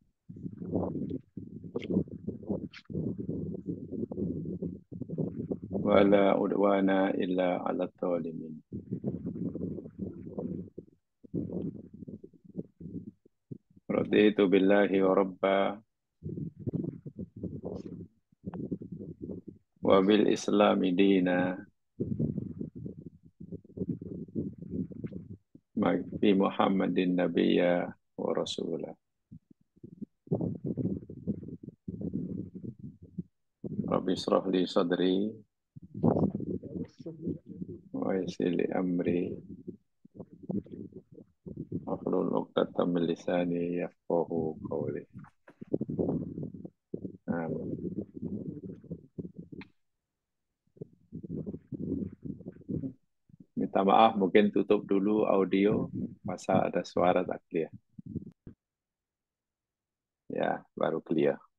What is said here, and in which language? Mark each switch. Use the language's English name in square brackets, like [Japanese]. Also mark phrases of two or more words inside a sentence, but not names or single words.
[Arabic] ولا عدوان إلا على الظالمين. رضيت بالله ربا وبالإسلام دينا وبمحمد نبيا ورسولا. رب اشرح لي صدري ويسر لي أمري واحلل عقدة من لساني يفقهوا قولي. Amin. [Malay] Minta maaf, mungkin tutup dulu audio, masa ada suara tak clear. Ya, baru clear.